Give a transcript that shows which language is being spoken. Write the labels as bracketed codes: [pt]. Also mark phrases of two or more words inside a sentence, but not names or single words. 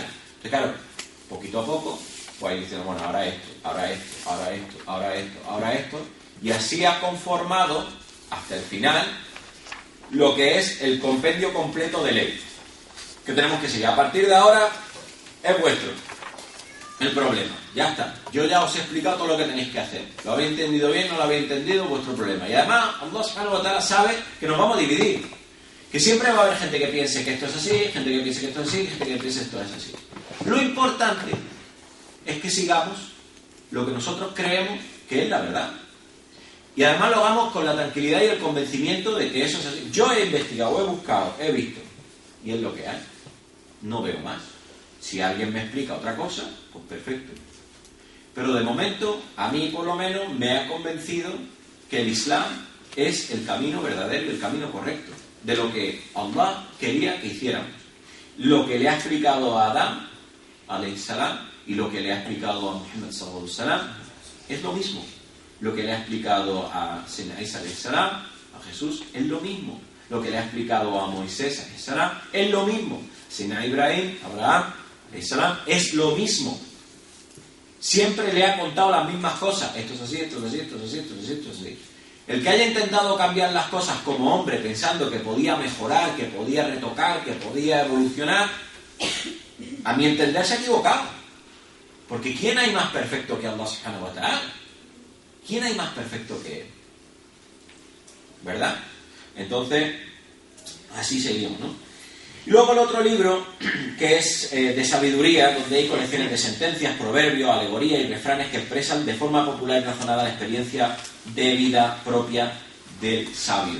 [es] Entonces, claro, poquito a poco, pues ahí diciendo, bueno, ahora esto, ahora esto, ahora esto, ahora esto, ahora esto, y así ha conformado, hasta el final, lo que es el compendio completo de ley, que tenemos que seguir. A partir de ahora, es vuestro el problema, ya está. Yo ya os he explicado todo lo que tenéis que hacer. ¿Lo habéis entendido bien? ¿No lo habéis entendido? Vuestro problema. Y además, [ar] الله سبحانه وتعالى [es] sabe que nos vamos a dividir. Que siempre va a haber gente que piense que esto es así, gente que piense que esto es así, gente que piense que esto es así. Lo importante es que sigamos lo que nosotros creemos que es la verdad. Y además lo hagamos con la tranquilidad y el convencimiento de que eso es así. Yo he investigado, he buscado, he visto. Y es lo que hay. No veo más. Si alguien me explica otra cosa, pues perfecto. Pero de momento, a mí por lo menos, me ha convencido que el Islam es el camino verdadero y el camino correcto. De lo que Allah quería que hiciéramos. Lo que le ha explicado a Adán, [ar] عليه السلام, [es] y lo que le ha explicado a Muhammad [ar] صلى الله عليه وسلم, [es] es lo mismo. Lo que le ha explicado a [ar] سيدنا عيسى عليه السلام, [es] a Jesús, es lo mismo. Lo que le ha explicado a Moisés [ar] عليه السلام, [es] es lo mismo. [ar] سيدنا إبراهيم, [es] Abraham [ar] عليه السلام, [es] es lo mismo. Siempre le ha contado las mismas cosas. Esto es así, esto es así, esto es así, esto es así, esto es así. El que haya intentado cambiar las cosas como hombre pensando que podía mejorar, que podía retocar, que podía evolucionar, a mi entender se ha equivocado. Porque ¿quién hay más perfecto que [ar] الله سبحانه وتعالى? [es] ¿Quién hay más perfecto que Él? ¿Verdad? Entonces, así seguimos, ¿no? Y luego el otro libro, que es de sabiduría, donde hay colecciones de sentencias, proverbios, alegorías y refranes que expresan de forma popular y razonada la experiencia de vida propia del sabio.